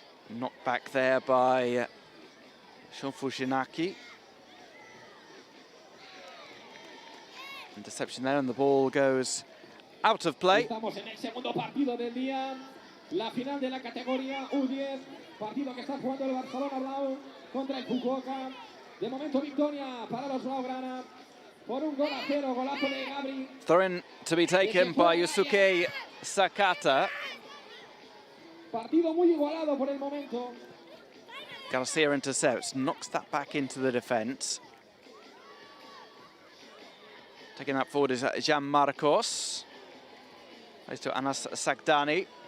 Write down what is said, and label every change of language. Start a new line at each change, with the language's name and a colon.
English: Knocked back there by Shofu Shinaki. Interception there, and the ball goes out of play.
Spanish: Estamos en el segundo partido del día, la final de la categoría U10, partido que está jugando el Barcelona Blau contra el Fukuoka. De momento victoria para los Blaugrana por 1-0, golazo de Gabri.
English: Throw in to be taken by Yusuke Sakata.
Spanish: Partido muy igualado por el momento.
English: Garcia intercepts, knocks that back into the defence. Taking that forward is Jan Marcos. Plays to Anas Sagdani.